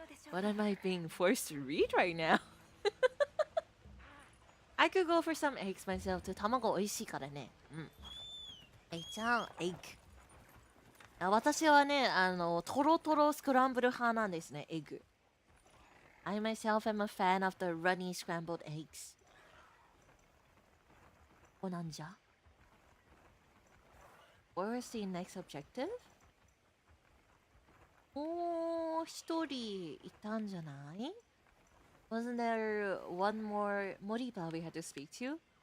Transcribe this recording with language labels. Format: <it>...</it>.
<en>What am I being forced to read right now? I could go for some eggs myself too.</en> <ja>卵美味しいからね。うん。じゃあ、</ja> <en>egg。</en> <ja>私はね、トロトロスクランブル派なんですね、エッグ。</ja> <en>I myself am a fan of the runny scrambled eggs.</en> <ja>ここなんじゃ</ja> <en>Where is the next objective?</en> <ja>もう一人いたんじゃない</ja> <en>Wasn't there one more Moriba we had to speak to?</en>